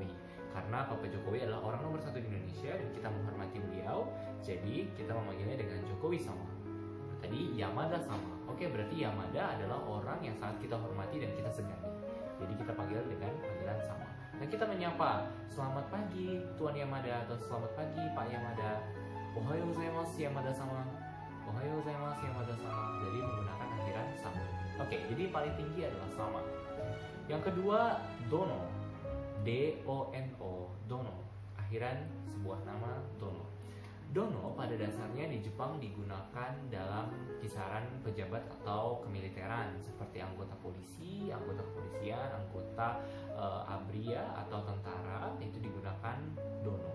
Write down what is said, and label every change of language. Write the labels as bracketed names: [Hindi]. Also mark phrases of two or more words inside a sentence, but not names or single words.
[Indonesian] Karena Bapak Jokowi adalah orang nomor 1 di Indonesia dan kita menghormati beliau, jadi kita memanggilnya dengan Jokowi sama. Tadi Yamada sama. Oke, berarti Yamada adalah orang yang sangat kita hormati dan kita segani. Jadi kita panggil dengan panggilan sama. Nah, kita menyapa, selamat pagi Tuan Yamada, atau selamat pagi Pak Yamada. [Japanese] おはようございます山田様. おはようございます山田様. [Indonesian] Jadi menggunakan akhiran sama. Oke, jadi paling tinggi adalah sama. Yang kedua, dono. D-O-N-O, dono. Akhiran sebuah nama, dono. Dono pada dasarnya di Jepang digunakan dalam kisaran pejabat atau kemiliteran seperti anggota polisi, anggota kepolisian, anggota abria atau tentara, itu digunakan dono.